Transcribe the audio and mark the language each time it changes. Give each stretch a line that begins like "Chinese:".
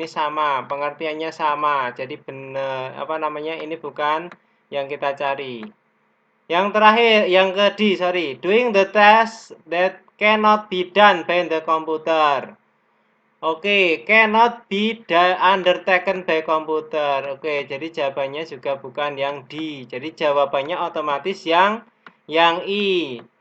Indonesian: Ini sama, pengertiannya sama. Jadi benar apa namanya? Ini bukan yang kita cari. Yang terakhir, yang ke D, sorry.
English: Doing the task that cannot be done by the computer. Oke, cannot be undertaken by computer.
Indonesian: Oke, jadi jawabannya juga bukan yang D. Jadi jawabannya otomatis yang I.